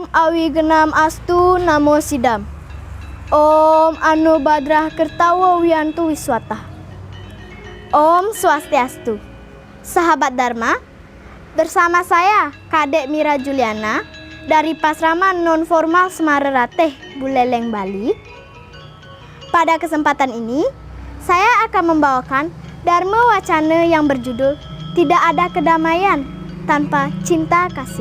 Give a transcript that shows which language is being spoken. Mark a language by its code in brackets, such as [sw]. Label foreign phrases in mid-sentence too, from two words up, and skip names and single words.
[sa] Wigenam astu namo sidam. Om Anu Badrah Kertawo Wiantu Wiswata. [id] Om Swastiastu. Sahabat Dharma, bersama saya Kadek Mira Juliana dari Pasraman Non Formal Semarang-Rateh, Buleleng, Bali. Pada kesempatan ini, saya akan membawakan Dharma Wacana yang berjudul Tidak Ada Kedamaian Tanpa Cinta Kasih.